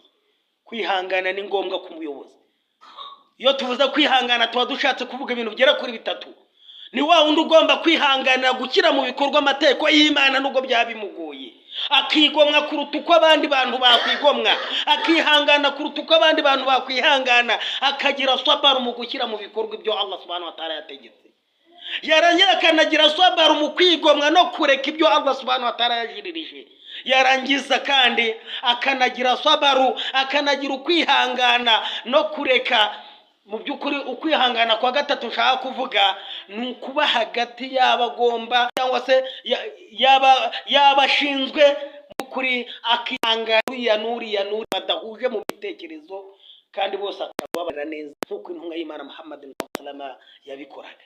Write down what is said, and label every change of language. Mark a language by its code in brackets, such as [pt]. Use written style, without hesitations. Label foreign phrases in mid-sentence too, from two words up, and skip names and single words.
[rw] kwihangana ni ngombwa ku muyobozi. iyo tuvuze kwihangana tuba dushatse kuvuga ibintu bigera kuri bitatu. ni wa wundi ugomba kwihangana gushyira mu bikorwa amategeko y'Imana nubwo byabimugoye, akigomwa kuruta uko abandi bantu bakwigomwa, akihangana kuruta uko abandi bantu bakwihangana, akagira sabaru mu gushyira mu bikorwa ibyo Allah [ar] سبحانه وتعالى [rw] yategetse. yarangira akanagira sabaru mu kwigomwa no kureka ibyo Allah [ar] سبحانه وتعالى [rw] yajiririje, yarangiza kandi akanagira sabaru, akanagira ukwihangana no kureka. Mu byukuri ukwihangana kwa gatatu nshaka kuvuga ni ukuba hagati y'abagomba cyangwa se y'abashinzwe kuri akihangana ya nuri badahuje mu bitekerezo kandi bose akababara neza nk'uko intumwa y'Imana Muhammad sallallahu yabikoraga.